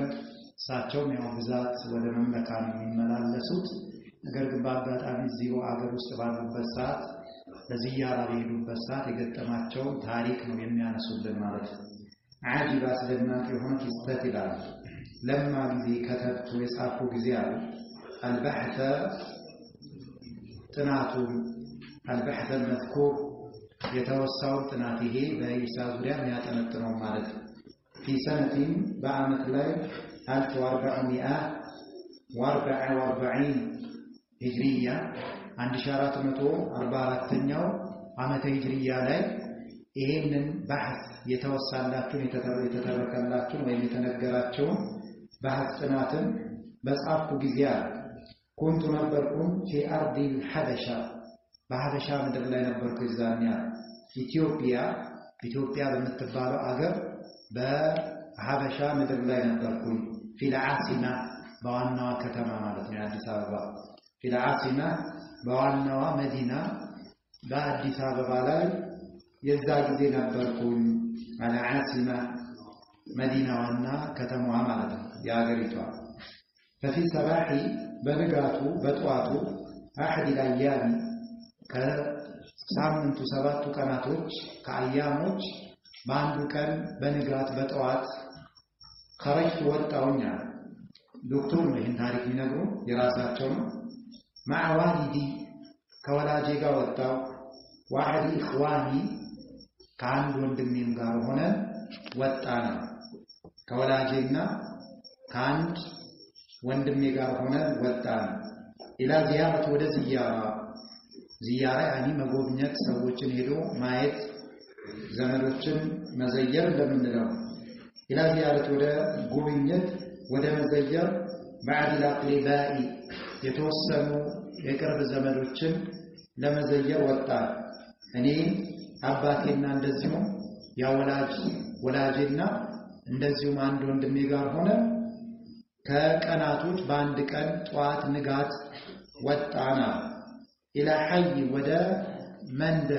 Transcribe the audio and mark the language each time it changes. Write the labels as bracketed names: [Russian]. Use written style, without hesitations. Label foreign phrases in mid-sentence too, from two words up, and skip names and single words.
[Amharic] እሳቸውም ያው ብዛት ወደ መመካ ነው የሚመላለሱት። ነገር ግን በአጋጣሚ እዚሁ አገር ውስጥ ባሉበት ሰዓት ለዚያራ በሄዱበት ሰዓት የገጠማቸው ታሪክ ነው የሚያነሱልን ማለት ነው። አጂብ አስደናቂ የሆነ ክስተት ይላል። ለማ ጊዜ ከተብቱ የጻፉ ጊዜ አሉ አልበሕተ ጥናቱ [Arabic] البحث المذكور [Amharic] የተወሳው ጥናት ይሄ በኢሳ ዙሪያ የሚያጠነጥነው ማለት ነው። [Arabic] في سنة [Amharic] በአመት ላይ 1444 ሂጅሪያ 1444ኛው ዓመተ ሂጅሪያ ላይ ይሄንን በሐስ የተወሳላችሁን የተተረከላችሁን ወይም የተነገራችሁን በሐስ ጥናትን በጻፍኩ ጊዜ አለ ኩንቱ ነበርኩኝ [Arabic] في أرض الحبشة [Amharic] በሐበሻ ምድር ላይ ነበርኩ ይዛኛ ኢትዮጵያ በምትባለው አገር በሐበሻ ምድር ላይ ነበርኩኝ [Arabic] في العاصمة [Amharic] በዋናዋ ከተማ ማለት ነው አዲስ አበባ [Arabic] في العاصمة [Amharic] በዋናዋ መዲና በአዲስ አበባ ላይ የዛ ጊዜ ነበርኩኝ [Arabic] على عاصمة [Amharic] መዲናዋና ከተማዋ ማለት ነው የአገሪቷ [Arabic] ففي صباح [Amharic] በንጋቱ በጠዋቱ [Arabic] أحد الأيام [Amharic] ከሳምንቱ ሰባቱ ቀናቶች ከአያሞች በአንዱ ቀን በንጋት በጠዋት خرجت ወጣውኛ ዶክተር ነው ይህን ታሪክ የሚነግሩ የራሳቸው ነው [Arabic] مع والدي [Amharic] ከወላጄ ጋር ወጣው [Arabic] واحد إخواني [Amharic] ከአንድ ወንድሜም ጋር ሆነ ወጣና ከወላጄና ከአንድ ወንድሜ ጋር ሆነ ወጣና [Arabic] إلى زيارة [Amharic] ወደ ዚያራ ያኒ መጎብኘት ሰዎችን ሄዶ ማየት ዘመዶችን መዘየር እንደምንለው [Arabic] إلى زيارة [Amharic] ወደ ጉብኝት ወደ መዘየር [Arabic] بعد الاقرباء [Amharic] የተወሰኑ የቅርብ ዘመዶችን ለመዘየር ወጣ እኔ አባቴና እንደዚሁ ወላጄና እንደዚሁ አንድ ወንድሜ ጋር ሆነ ከቀናቶች በአንድ ቀን ጧት ንጋት ወጣና [Arabic] إلى حي [Amharic] ወደ መንደር